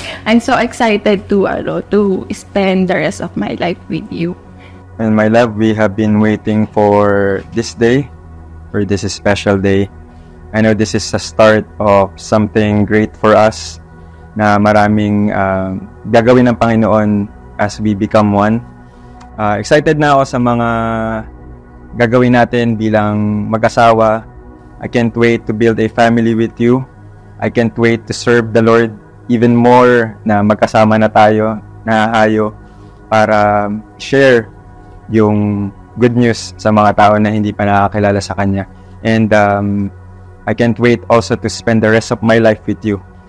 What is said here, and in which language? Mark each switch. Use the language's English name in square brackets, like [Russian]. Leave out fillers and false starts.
[English] I'm so excited to spend the rest of my life with you. And my love, we have been waiting for this day, for this special day. I know this is a start of something great for us, [Filipino] na maraming gagawin ng Panginoon [English] as we become one. [Filipino] Excited na ako sa mga gagawin natin bilang mag-asawa, [English] I can't wait to build a family with you. I can't wait to serve the Lord even more, [Filipino] na magkasama na tayo, nahahayo, para share yung [English] good news [Filipino] sa mga tao na hindi pa nakakilala sa Kanya. [English] And I can't wait also to spend the rest of my life with you.